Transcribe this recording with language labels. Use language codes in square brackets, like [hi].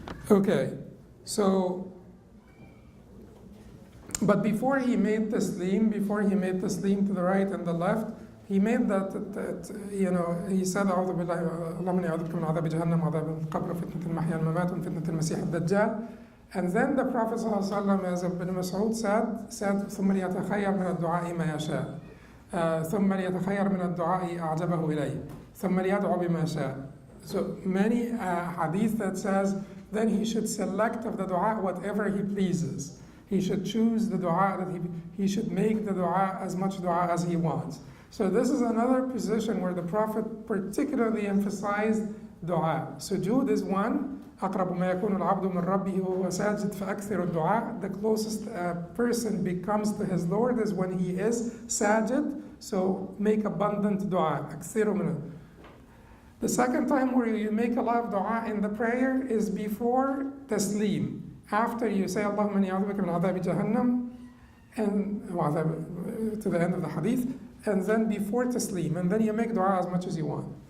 [en] Okay, so, but before he made taslim to the right and the left, he made that he said, [ar] أعوذ بالله اللهم إني أعوذ بك من عذاب جهنم وعذاب القبر وفتنة المحيا والممات وفتنة المسيح الدجال. [en] And then the Prophet ﷺ, as Ibn Mas'ud said [ar] ثم ليتخير من الدعاء ما يشاء ثم ليتخير من الدعاء أعجبه إليه ثم ليدعو بما شاء. [en] So many hadith that says then he should select of the dua whatever he pleases. He should choose the dua that he should make the dua as much dua as he wants. So this is another position where the Prophet particularly emphasized dua. Sujud is one. [ar] أقرب ما يكون العبد من ربه وهو ساجد فأكثر الدعاء. [en] The closest person becomes to his Lord is when he is sajid. So make abundant dua. [ar] أكثر منه. [en] The second time where you make a lot of dua in the prayer is before taslim. After you say [ar] Allahumma inni a'udhu bika min adhabi jahannam [en] and to the end of the hadith, and then before taslim, and then you make dua as much as you want.